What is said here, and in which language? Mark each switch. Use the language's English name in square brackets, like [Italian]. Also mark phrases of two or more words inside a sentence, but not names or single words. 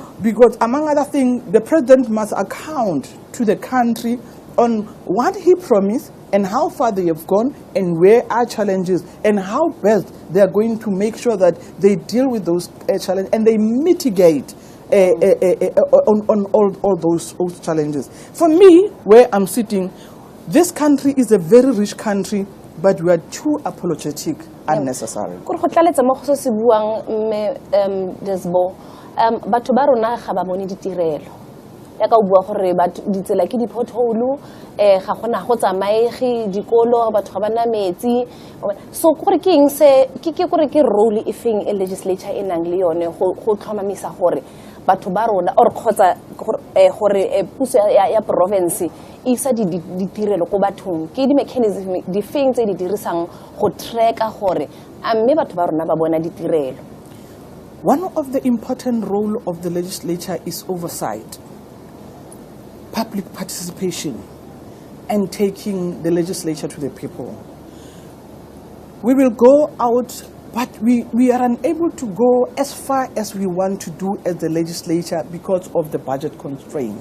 [English] Because among other things, the president must account to the country on what he promised and how far they have gone and where are challenges and how best they are going to make sure that they deal with those challenges and they mitigate on all those challenges. For me, where I'm sitting, this country is a very rich country, but we are too apologetic unnecessary. [Tswana] Ya ka bua gore ditsela ke dipothole ga gona go tsamaege dikolo batho ga bana metsi so gore ke eng se ke gore ke role e feng e legislature e nang le yone go tlhomamisa gore batho ba rona or khotsa gore puso ya province e isa ditirelo go bathong ke di mechanism di feng tse di dirisang go tracka gore a mme batho ba rona ba bona ditirelo. [English] One of the important role of the legislature is oversight, public participation, and taking the legislature to the people. We will go out, but we are unable to go as far as we want to do as the legislature because of the budget constraint.